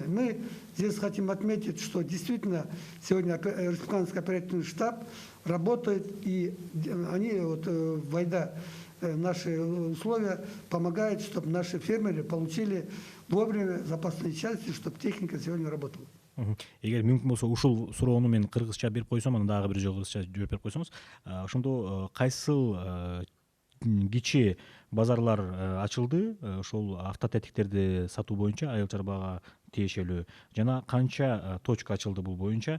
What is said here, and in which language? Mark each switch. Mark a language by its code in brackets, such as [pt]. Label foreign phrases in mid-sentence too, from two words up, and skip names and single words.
[ru] Мы здесь хотим отметить, что действительно сегодня республиканский оперативный штаб работает, и они, вводя наши условия, помогают, чтобы наши фермеры получили вовремя запасные части, чтобы техника сегодня работала. [ky] Эгер мүмкүн болсо ушул суроону мен кыргызча берип койсом, анан дагы бир жолу кыргызча жооп берип койсоңуз, ошондо кайсыл кичи базарлар ачылды ошол автотетиктерди сатуу боюнча айыл чарбага тиешелүү, жана канча точка ачылды бул боюнча?